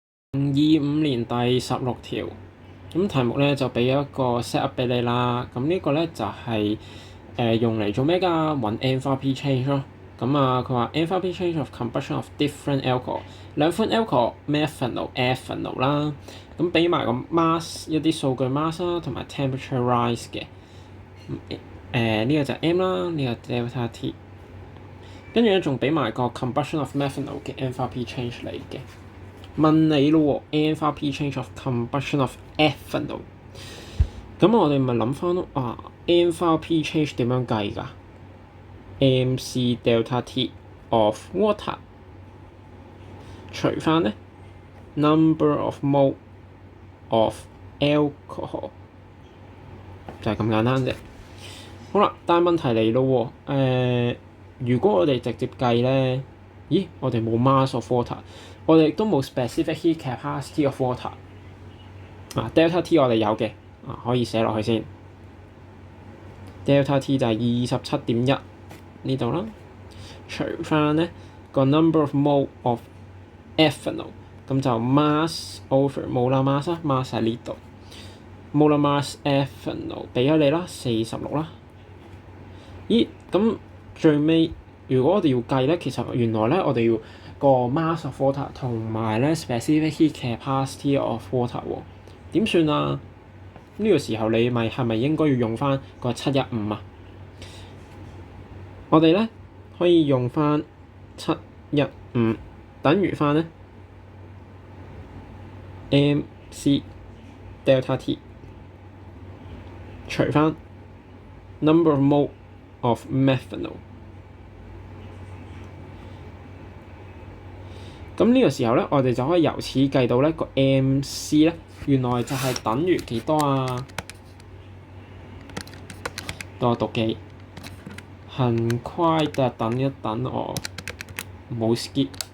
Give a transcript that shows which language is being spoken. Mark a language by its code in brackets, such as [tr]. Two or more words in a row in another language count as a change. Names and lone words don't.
[yue] 2025 年第16條，咁題目咧就俾一個 [en] set up [yue] 俾你啦。咁呢個咧就係、用嚟做咩㗎？揾 [en] enthalpy change [yue] 咯。咁啊，佢話 [en] enthalpy change of combustion of different alcohol， [yue] 兩款 [en] alcohol methanol、ethanol [yue] 啦。咁俾埋個 mass 一啲數據 mass 啦，同埋 [en] temperature rise [yue] 嘅。呢個就係 M 啦，呢個 [en] delta T。 [yue] 跟住咧仲俾埋個 [en] combustion of methanol [yue] 嘅 [en] enthalpy change [yue] 嚟嘅。問你咯喎 [en] enthalpy change of combustion of ethanol。 [yue] 咁我哋咪諗翻咯， [en] enthalpy change [yue] 點樣計㗎 ？ [en] mc delta T of water [yue] 除翻咧 [en] number of mole of alcohol [yue] 就係咁簡單啫。好啦，但係問題嚟咯喎，如果我哋直接計咧，咦，我哋冇 [en] mass of water， [yue] 我哋亦都冇 [en] specific heat capacity of water。 delta T [yue] 我哋有嘅，可以寫落去先。 [en] delta T [yue] 就係27.1呢度啦，除翻咧個 [en] number of mole of ethanol， [yue] 咁就 [en] mass over molar mass [yue] 喺呢度。 [en] molar mass ethanol [yue] 俾咗你啦，46啦。咦，咁最尾如果我哋要計咧，其實原來咧我哋要個 [en] mass of water [yue] 同埋咧 [en] specific heat capacity of water [yue] 喎，點算啊？呢個時候你係咪應該要用翻個715啊？我哋咧可以用翻715等於翻咧 [en] mc delta T [yue] 除翻 [en] number of mole of methanol。 [yue] 咁呢個時候咧，我哋就可以由此計到咧個 mc 咧，原來就係等於幾多啊？多讀記，很快的等一等我，冇 skip